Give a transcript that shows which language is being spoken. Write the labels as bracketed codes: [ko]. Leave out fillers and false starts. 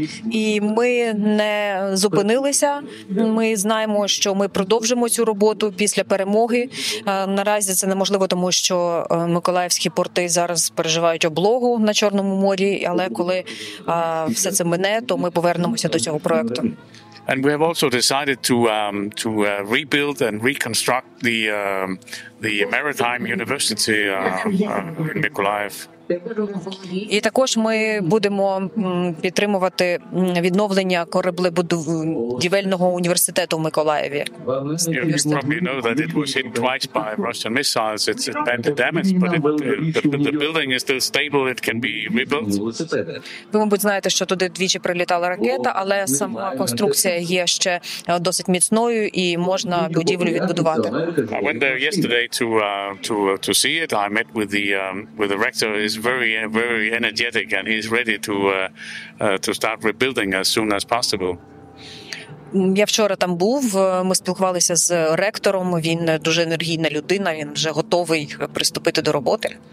[uk] І ми не зупинилися, ми знаємо, що ми продовжимо цю роботу після перемоги. Наразі це неможливо, тому що миколаївські порти зараз переживають облогу на Чорному морі, але коли все це мине, то ми повернемося до цього проекту. [en] And we have also decided to rebuild and reconstruct the maritime university in Mykolaїv. [uk] І також ми будемо підтримувати відновлення кораблебудівельного університету в Миколаєві. [en] You probably know that it was hit twice by Russian missiles. It's badly damaged, but the building is still stable. It can be rebuilt. [uk] Ви, мабуть, знаєте, що туди двічі прилітала ракета, але сама конструкція є ще досить міцною і можна будівлю відбудувати. [en] I went there yesterday to see it. I met with the rector. He's very energetic, and he's ready to start rebuilding as soon as possible. [uk] Я вчора там був, ми спілкувалися з ректором, він дуже енергійна людина, він вже готовий приступити до роботи.